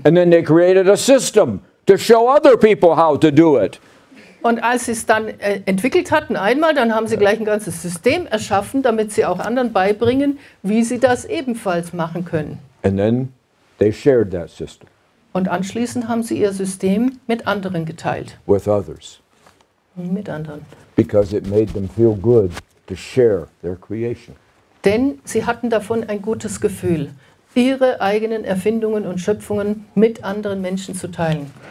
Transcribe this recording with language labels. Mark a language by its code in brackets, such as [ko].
[en] And then they created a system to show other people how to do it. [de] Und als sie es dann entwickelt hatten einmal, dann haben sie gleich ein ganzes System erschaffen, damit sie auch anderen beibringen, wie sie das ebenfalls machen können. [en] And then they shared that system [de] Und anschließend haben sie ihr System mit anderen geteilt. [en] with others [de] Mit anderen. [en] because it made them feel good to share their creation. [de] Denn sie hatten davon ein gutes Gefühl, ihre eigenen Erfindungen und Schöpfungen mit anderen Menschen zu teilen.